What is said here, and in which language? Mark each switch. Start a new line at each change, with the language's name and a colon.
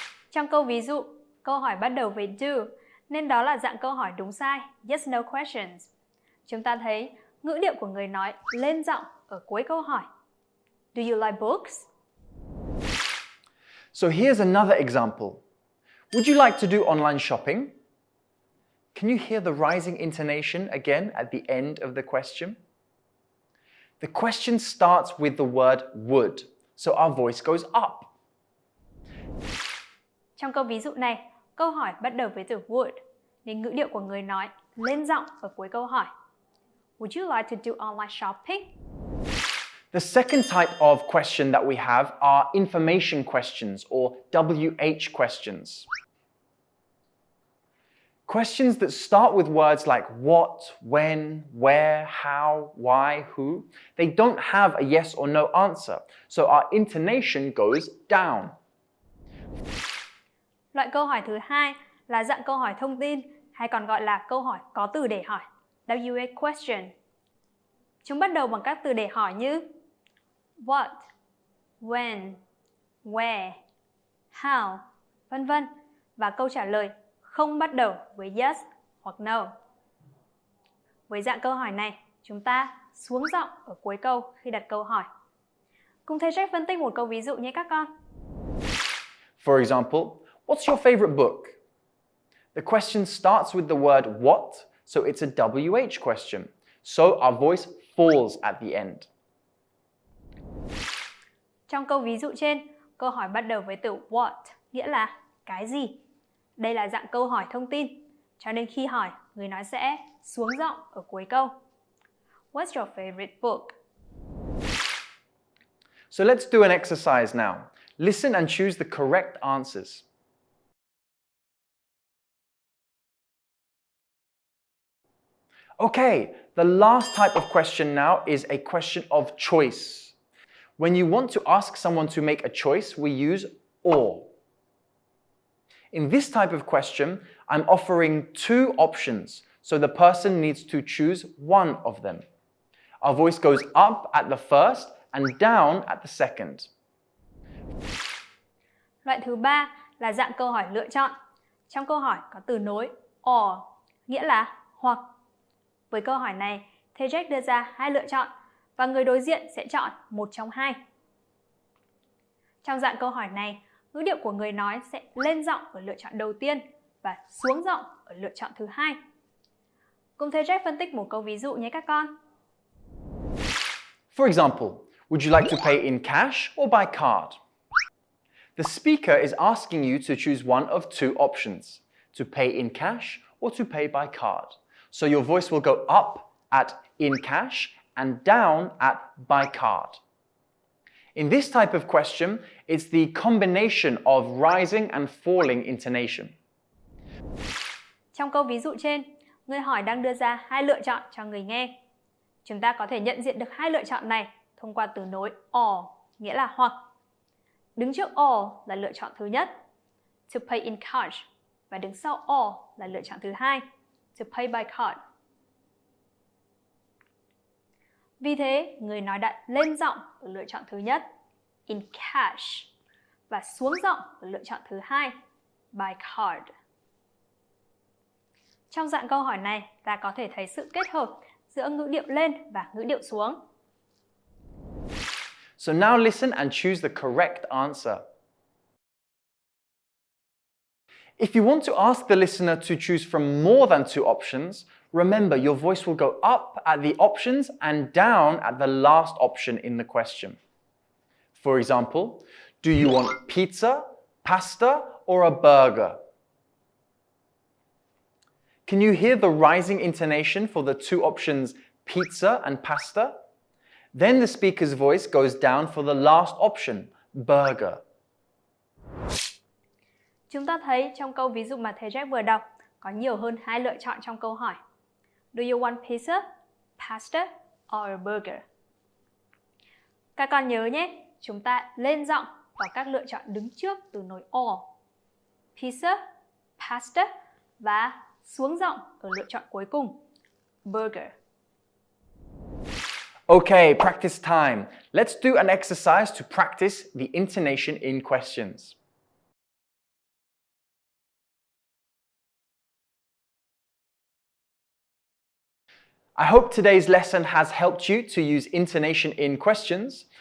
Vietnamese: Trong câu ví dụ, câu hỏi bắt đầu với do, nên đó là dạng câu hỏi đúng sai,
English: yes no questions.
Vietnamese: Chúng ta thấy ngữ điệu của người nói lên giọng ở cuối câu hỏi.
English: Do you like books? So here's another example. Would you like to do online shopping? Can you hear the rising intonation again at the end of the question? The question starts with the word would, so our voice goes up.
Vietnamese: Trong câu ví dụ này, câu hỏi bắt đầu với từ would, nên ngữ điệu của người nói lên giọng ở cuối câu hỏi.
English: Would you like to do online shopping? The second type of question that we have are information questions or WH questions. Questions that start with words like what, when, where, how, why, who. They don't have a yes or no answer, so our intonation goes down.
Vietnamese: Loại câu hỏi thứ hai là dạng câu hỏi thông tin hay còn gọi là câu hỏi có từ để hỏi, WH question. Chúng bắt đầu bằng các từ để hỏi như what, when, where, how, vân vân, và câu trả lời không bắt đầu với yes hoặc no. Với dạng câu hỏi này, chúng ta xuống giọng ở cuối câu khi đặt câu hỏi. Cùng thầy Jack phân tích một câu ví dụ nhé các con.
English: For example, what's your favorite book? The question starts with the word what, so it's a WH question. So our voice falls at the end.
Vietnamese: Trong câu ví dụ trên, câu hỏi bắt đầu với từ what, nghĩa là cái gì. Đây là dạng câu hỏi thông tin, cho nên khi hỏi, người nói sẽ xuống giọng ở cuối câu.
English: What's your favorite book? So let's do an exercise now. Listen and choose the correct answers. Okay, the last type of question now is a question of choice. When you want to ask someone to make a choice, we use or. In this type of question, I'm offering two options, so the person needs to choose one of them. Our voice goes up at the first and down at the second.
Vietnamese: Loại thứ ba là dạng câu hỏi lựa chọn. Trong câu hỏi có từ nối or, nghĩa là hoặc. Với câu hỏi này, thầy Jack đưa ra hai lựa chọn và người đối diện sẽ chọn một trong hai. Trong dạng câu hỏi này, ngữ điệu của người nói sẽ lên giọng ở lựa chọn đầu tiên và xuống giọng ở lựa chọn thứ hai. Cùng thầy Jack phân tích một câu ví dụ nhé các con.
English: For example, would you like to pay in cash or by card? The speaker is asking you to choose one of two options, to pay in cash or to pay by card. So your voice will go up at in cash and down at by card. In this type of question, it's the combination of rising and falling intonation.
Vietnamese: Trong câu ví dụ trên, người hỏi đang đưa ra hai lựa chọn cho người nghe. Chúng ta có thể nhận diện được hai lựa chọn này thông qua từ nối or, nghĩa là hoặc. Đứng trước or là lựa chọn thứ nhất,
English: to pay in cash,
Vietnamese: và đứng sau or là lựa chọn thứ hai,
English: to pay by card.
Vietnamese: Vì thế, người nói đã lên giọng ở lựa chọn thứ nhất,
English: in cash,
Vietnamese: và xuống giọng ở lựa chọn thứ hai,
English: by card.
Vietnamese: Trong dạng câu hỏi này, ta có thể thấy sự kết hợp giữa ngữ điệu lên và ngữ điệu xuống.
English: So now listen and choose the correct answer. If you want to ask the listener to choose from more than two options, remember your voice will go up at the options and down at the last option in the question. For example, do you want pizza, pasta, or a burger? Can you hear the rising intonation for the two options pizza and pasta? Then the speaker's voice goes down for the last option, burger.
Vietnamese: Chúng ta thấy trong câu ví dụ mà thầy Jack vừa đọc có nhiều hơn hai lựa chọn trong câu hỏi.
English: Do you want pizza, pasta, or a burger?
Vietnamese: Các con nhớ nhé, chúng ta lên giọng vào các lựa chọn đứng trước từ nối or, pizza, pasta, và xuống giọng ở lựa chọn cuối cùng, burger.
English: Okay, practice time. Let's do an exercise to practice the intonation in questions. I hope today's lesson has helped you to use intonation in questions.